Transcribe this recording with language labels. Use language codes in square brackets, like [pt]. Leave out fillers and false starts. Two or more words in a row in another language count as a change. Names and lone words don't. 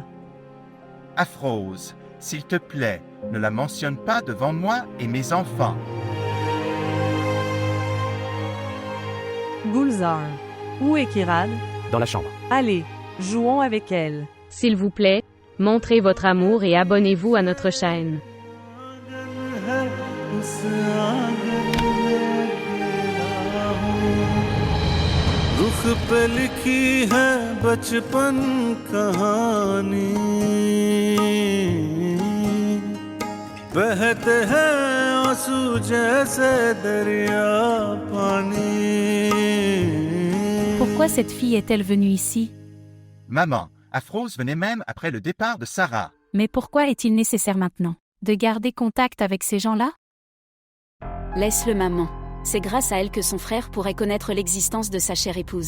[fr] Afrose, s'il te plaît, ne la mentionne pas devant moi et mes enfants. Gulzar, où est Kirad? Dans la chambre. Allez, jouons avec elle. S'il vous plaît, montrez votre amour et abonnez-vous à notre chaîne. [hi] रुख पे लिखी है बचपन कहानी बहते हैं आंसू जैसे दरिया पानी. [fr] Pourquoi cette fille est-elle venue ici? Maman, Afrose venait même après le départ de Sarah. Mais pourquoi est-il nécessaire maintenant de garder contact avec ces gens-là? Laisse-le maman. C'est grâce à elle que son frère pourrait connaître l'existence de sa chère épouse.